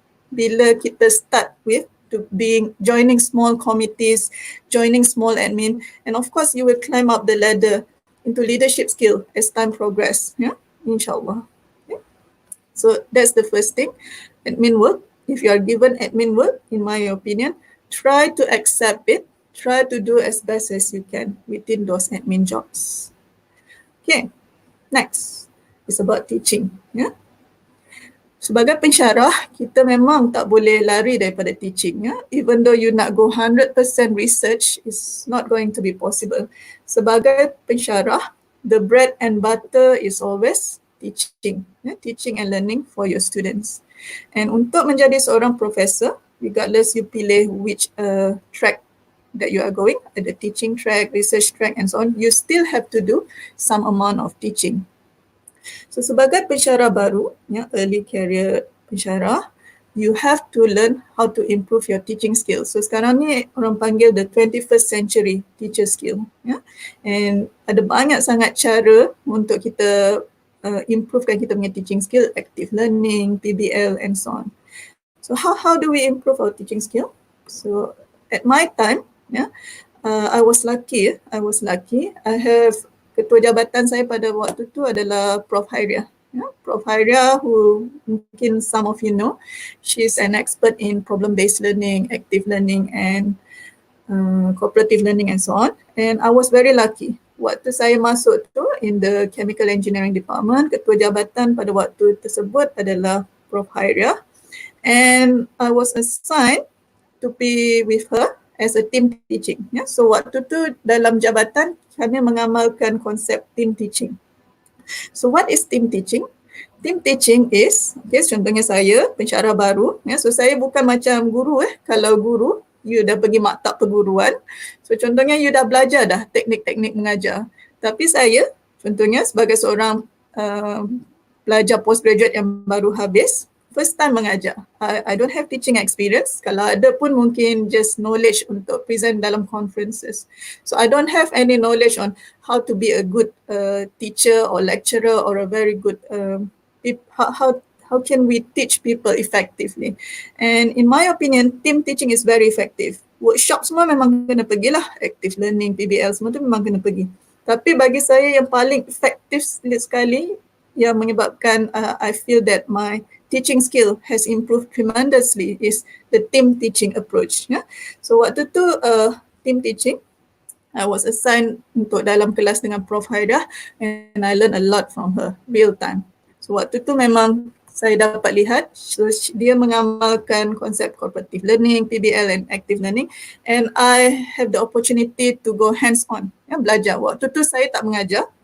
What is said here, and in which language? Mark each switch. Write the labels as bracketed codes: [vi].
[ms] Bila kita [en] start with joining small committees, joining small admin, and of course you will climb up the ladder into leadership skill as time progress. Inshallah. So that's the first thing. Admin work. If you are given admin work, in my opinion, try to accept it. Try to do as best as you can within those admin jobs. Okay. Next is about teaching. [ms] Sebagai pensyarah, kita memang tak boleh lari daripada teaching. [en] Even though you nak go 100% research, it's not going to be possible. [ms] Sebagai pensyarah, [en] the bread and butter is always teaching. Teaching and learning for your students. And [ms] untuk menjadi seorang professor, [en] regardless you pilih which track that you are going, the teaching track, research track and so on, you still have to do some amount of teaching. So [ms] sebagai pensyarah baru, [en] early career pensyarah, you have to learn how to improve your teaching skills. So [ms] sekarang ni orang panggil [en] the 21st century teacher skill. [ms] And ada banyak sangat cara untuk kita improvekan kita punya teaching skill, active learning, PBL and so on. [en] So how do we improve our teaching skill? So at my time, I was lucky. I have [ms] ketua jabatan saya pada waktu tu adalah Prof. Hairia. Prof. [en] Hairia, who mungkin some of you know, she's an expert in problem-based learning, active learning and cooperative learning and so on. And I was very lucky. [ms] Waktu saya masuk tu [en] in the chemical engineering department, [ms] ketua jabatan pada waktu tersebut adalah Prof. Hairia. [en] And I was assigned to be with her as a team teaching. [ms] So waktu tu dalam jabatan kami mengamalkan konsep team teaching. [en] So what is team teaching? [ms] Team teaching is, contohnya saya pensyarah baru, so saya bukan macam guru. Kalau guru, you dah pergi maktab perguruan, so contohnya you dah belajar dah teknik-teknik mengajar. Tapi saya, contohnya sebagai seorang pelajar postgraduate yang baru habis, first time mengajar. [en] I don't have teaching experience. [ms] Kalau ada pun mungkin just knowledge untuk present dalam conferences. [en] So I don't have any knowledge on how to be a good teacher or lecturer or a very good, how can we teach people effectively. And in my opinion, team teaching is very effective. [ms] Workshop semua memang kena pergilah, active learning, PBL semua tu memang kena pergi. Tapi bagi saya yang paling efektif sekali, yang menyebabkan [en] I feel that my teaching skill has improved tremendously is the team teaching approach. [ms] So waktu tu team teaching, [en] I was assigned [ms] untuk dalam kelas dengan Prof. [en] Haidah and I learned a lot from her, real time. So [ms] waktu tu memang saya dapat lihat, so dia mengamalkan konsep [en] cooperative learning, PBL and active learning, and I have the opportunity to go hands-on, belajar. [ms] Waktu tu saya tak mengajar.